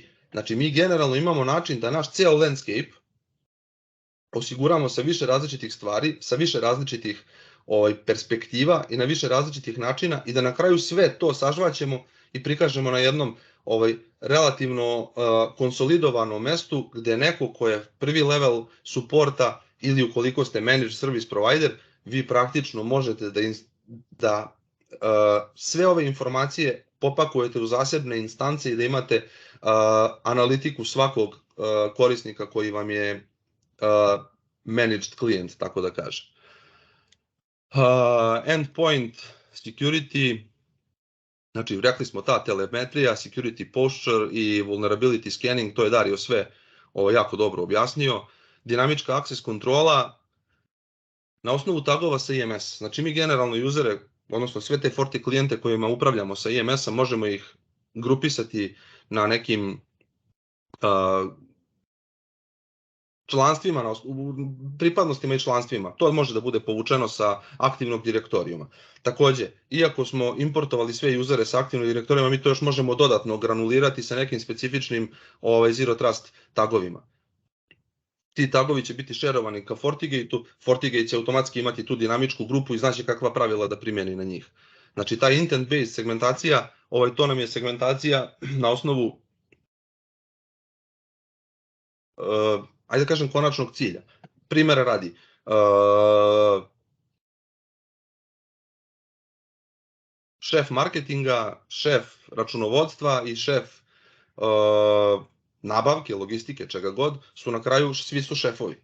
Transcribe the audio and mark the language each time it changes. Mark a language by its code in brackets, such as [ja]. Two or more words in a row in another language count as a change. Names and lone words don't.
[sr] Znači mi generalno imamo način da naš ceo landscape osiguramo sa više različitih stvari, sa više različitih perspektiva i na više različitih načina i da na kraju sve to sažvaćemo i prikažemo na jednom relativno konsolidovanom mestu gde neko ko je prvi level suporta ili ukoliko ste [en] managed service provider, [sr] vi praktično možete da sve ove informacije popakujete u zasebne instance i da imate analitiku svakog korisnika koji vam je managed klijent, tako da kažem. [en] Endpoint security, [sr] znači rekli smo ta telemetrija, [en] security posture [sr] i [en] vulnerability scanning, [sr] to je Dario sve jako dobro objasnio. dinamička access kontrola na osnovu tagova sa IMS. Znači mi generalno usere, odnosno sve te Forti klijente kojima upravljamo sa IMS-a, možemo ih grupisati na nekim članstvima, pripadnostima i članstvima. To može da bude povučeno sa aktivnog direktorijuma. Takođe, iako smo importovali sve usere sa aktivnog direktorijuma, mi to još možemo dodatno granulirati sa nekim specifičnim [en] Zero Trust [sr] tagovima. Ti tagovi će biti šerovani ka FortiGate-u, FortiGate će automatski imati tu dinamičku grupu i znaće kakva pravila da primjeni na njih. Znači, ta intent-based segmentacija, to nam je segmentacija na osnovu ajde da kažem konačnog cilja. Primera radi, šef marketinga, šef računovodstva i šef nabavke, logistike, čega god, su na kraju, svi su šefovi.